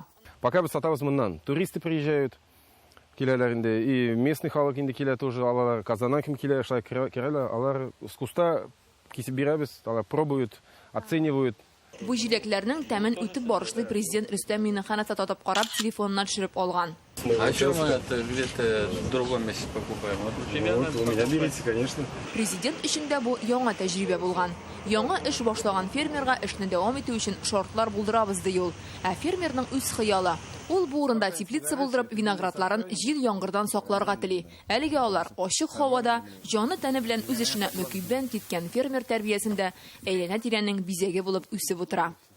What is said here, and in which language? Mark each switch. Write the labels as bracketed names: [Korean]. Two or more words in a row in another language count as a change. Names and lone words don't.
[Tatar] Пока без сатабыз моннан. [Russian] Туристы приезжают, [Tatar] киләләр инде, [Russian] и местный [Tatar] халык инде килә тоже, алар Казаннан ким килә, шулай керәләр, алар [Russian] с куста [Tatar] кисеп бирәбез, алар [Russian] пробуют, оценивают, [Tatar] Бу җиләкләрнең тәмен үтеп барышлый президент Рөстәм Миңнеханов татып карап телефонына төшереп алган. [Russian] А что мы это где-то в другом месте покупаем? Вот примерно. Вот, у меня берите, конечно. [Tatar] Президент өчен дә бу яңа тәҗрибә булган. Яңа эш башлаган фермерга эшне дәвам итү өчен шартлар булдырабыз ди ул. Ә фермерның үз хыялы. Ул бу урында теплица булдырып виноградларын җил яңгырдан сакларга тели. Әлегә алар ачык һавада җаны тәне белән үз эшенә мөкиббән киткән фермер тәрбиясендә әйләнә-тирәнең бизәге булып үсеп утыра.